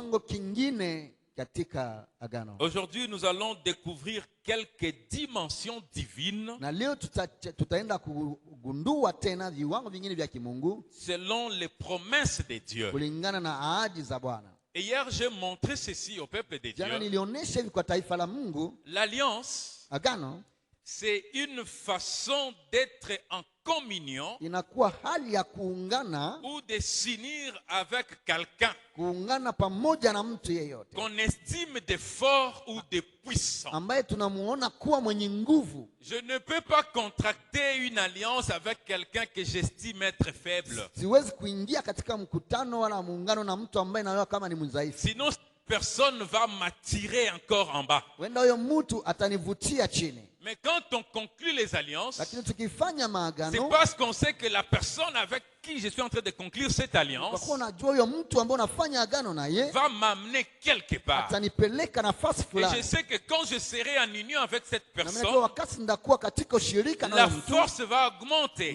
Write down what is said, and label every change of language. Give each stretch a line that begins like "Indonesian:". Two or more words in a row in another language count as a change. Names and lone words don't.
French: Aujourd'hui, nous allons découvrir quelques dimensions divines selon les promesses de Dieu. Et hier, j'ai montré ceci au peuple de Dieu. L'alliance, c'est une façon d'être en communion
Swahili: inakuwa hali ya kuungana
French: ou de s'unir avec quelqu'un
Swahili: kuungana pamoja na mtu yeyote
French: qu'on estime de fort ou de puissant.
Swahili: ambaye tunamuona kuwa mwenye nguvu.
French: Je ne peux pas contracter une alliance avec quelqu'un que j'estime être faible.
Swahili: Siwezi kuingia katika mkutano wala muungano na mtu ambaye naona kama ni mdhaifu.
French: Sinon personne va m'attirer encore en bas.
Swahili: Wenda huyo mtu atanivutia chini.
French: Mais quand on conclut les alliances, c'est parce qu'on sait que la personne avec qui je suis en train de conclure cette alliance va m'amener quelque part. Et je sais que quand je serai en union avec cette personne, la force va augmenter.